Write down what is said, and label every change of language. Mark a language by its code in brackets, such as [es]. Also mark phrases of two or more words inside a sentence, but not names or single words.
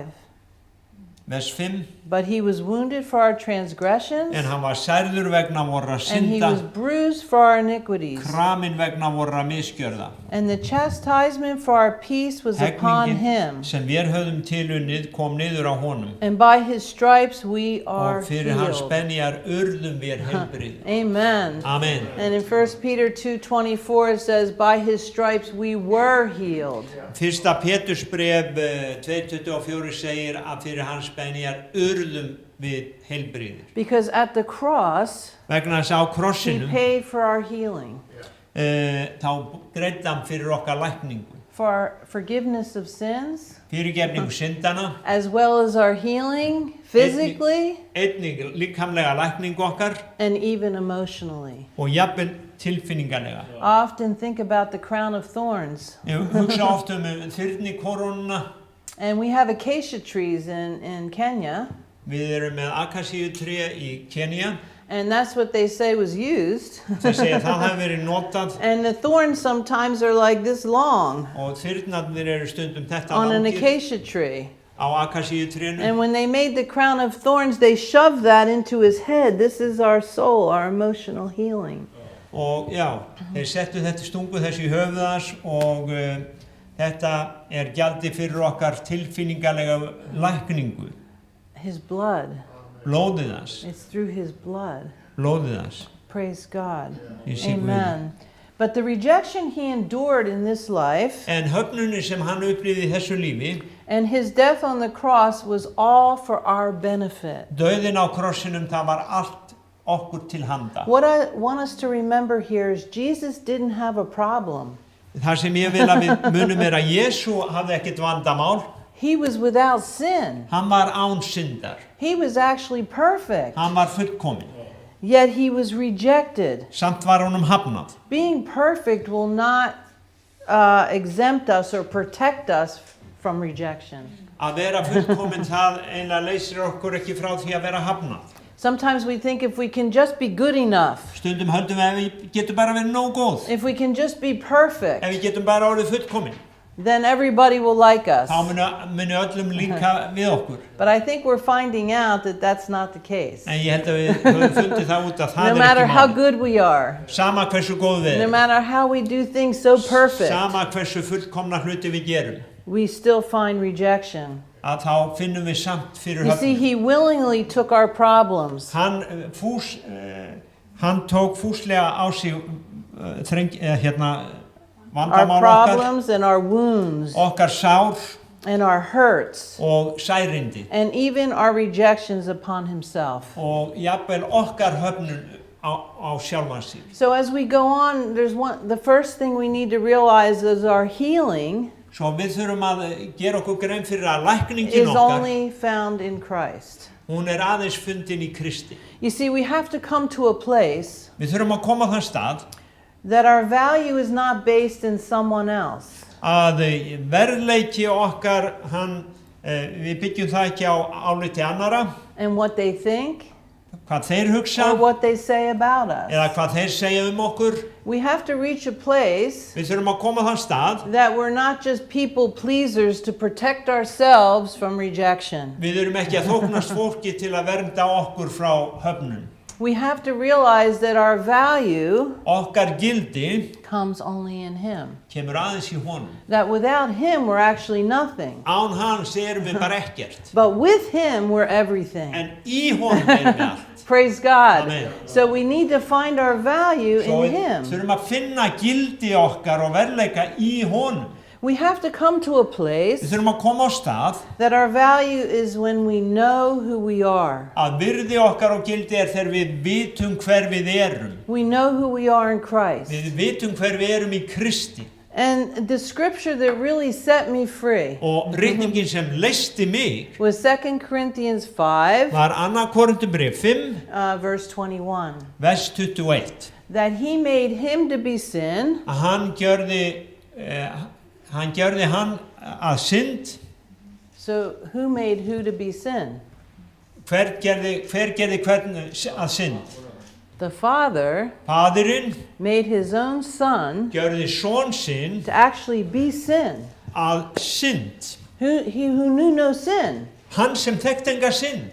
[is] Vers 5. [en] But he was wounded for our transgressions, [is] En hann var særður vegna vorra [en] and he [is] synda, [en] was bruised for our iniquities. [is] kramin vegna vorra misgjörða. [en] And the chastisement for our peace was upon him, [is] sem við höfðum tilunnið kom niður á honum. [en] and by his stripes we are [is] Og fyrir hans [en] healed. [is] benjar urðum við heilbrigð. [en] Amen. [is] Amen. [en] And in 1 Peter 2:24 it says, by his stripes we were healed. [is] Fyrsta Pétursbréf 2:24 segir að fyrir hans benjar urðum við heilbrigðir. [en] Because at the cross, [is] Vegna þess að á [en] he [is] krossinum [en] paid for our healing, [is] þá greiddi hann fyrir okkar lækningu. [en] for our forgiveness of sins, [is] Fyrirgefningu syndana, [en] as well as our healing physically [is] einnig líkamlega lækningu okkar [en] and even emotionally. [is] og jafnvel tilfinningalega. [en] I often think about the crown of thorns. [is] Ég hugsa oft þyrnikorununa. [en] And we have acacia trees in Kenya. [is] Við erum með akasíutré í Kenya. [en] And that's what they say was used. [is] Þeir segja að það hafi verið notað [en] And the thorns sometimes are like this long [is] og þyrnarnir eru stundum þetta [en] on an [is] langir [en] acacia tree. [is] á akasíutrénu. [en] And when they made the crown of thorns, they shoved that into his head. This is our soul, our emotional healing. [is] Og já, þeir settu þetta stungu þessi í höfuð hans og þetta gjaldi fyrir okkar tilfinningalega lækningu. [en] His blood. [is] Blóðið hans. [en] It's through his blood. [is] Blóðið hans. [en] Praise God. [is] Ég sé Guð. [en] Amen. But the rejection he endured in this life [is] En höfnunin sem hann upplifði í þessu lífi, [en] and his death on the cross was all for our benefit. [is] dauðinn á krossinum, það var allt okkur til handa. [en] What I want us to remember here is Jesus didn't have a problem. [is] Það sem ég vil að við munum að Jesú hafði ekkert vandamál. [en] He was without sin. [is] Hann var án syndar. [en] He was actually perfect. [is] Hann var fullkominn. [en] Yet he was rejected. [is] Samt var honum hafnað. [en] Being perfect will not exempt us or protect us from rejection. [is] Að vera fullkominn það einlega leysir okkur ekki frá því að vera hafnað. [en] Sometimes we think if we can just be good enough, [is] Stundum höldum við að við getum bara verið nóg góð. [en] if we can just be perfect, [is] Ef við getum bara orðið fullkominn, [en] then everybody will like us. [is] þá muni öllum líka við okkur. [en] But I think we're finding out that that's not the case. [is] En ég held að við höfum fundið það út að það [en] No matter [is] ekki [en] how [is] málið. [en] good we are, [is] Sama hversu góð við [en] no [is] erum, [en] matter how we do things so perfect, [is] sama hversu fullkomna hluti við gerum, [en] we still find rejection. [is] að þá finnum við samt fyrir [en] You see, [is] höfnum. [en] he willingly took our problems. [is] Hann tók fúslega á sig [en] Our [is] vandamál okkar, [en] problems and our wounds [is] okkar sár [en] and our hurts [is] og særindi [en] and even our rejections upon himself. [is] og jafnvel okkar höfnun á sjálfan sig. [en] So as we go on, the first thing we need to realize is our healing [is] Svo við þurfum að gera okkur grein fyrir að lækningin [en] is [is] okkar, [en] only found in Christ. [is] hún aðeins fundin í Kristi. [en] You see, we have to come to a place [is] Við þurfum að koma á þann stað [en] that our value is not based in someone else. [is] að verðleiki okkar, við byggjum það ekki á áliti annara, [en] And what they think [is] hvað þeir hugsa [en] or what they say about us. [is] eða hvað þeir segja okkur. [en] We have to reach a place [is] Við þurfum að koma á þann stað. [en] that we're not just people pleasers to protect ourselves from rejection. [is] Við erum ekki að þóknast fólki til að vernda okkur frá höfnun. [en] We have to realize that our value [is] Okkar gildi [en] comes only in him. [is] kemur aðeins í honum. [en] That without him we're actually nothing. [is] Án hans erum við bara ekkert. [en] But with him we're everything. [is] En í honum erum við allt. [en] Praise God. [is] Amen. [en] So we need to find our value [is] Svo [en] in [is] við [en] him. [is] þurfum að finna gildi okkar og verðleika í honum. [en] We have to come to a [is] Við [en] place [is] þurfum að koma á stað [en] that our value is when we know who we are. [is] að virði okkar og gildi þegar við vitum hver við erum. [en] We know who we are in Christ. [is] Við vitum hver við erum í Kristi. [en] And the scripture that really set me free [is] Og ritningin sem leysti mig [en] was 2 Corinthians 5, [is] var 2. Korinthubréf 5, [en] verse 21. [is] vers 21. [en] That he made him to be sin [is] Að hann gjörði hann að synd. [en] So who made who to be sin? [is] Hver gerði hvern að synd? [en] The Father [is] Faðirinn [en] made his own Son [is] gjörði son sinn [en] to actually be sin. [is] að synd. [en] He who knew no sin, [is] Hann sem þekkti enga synd.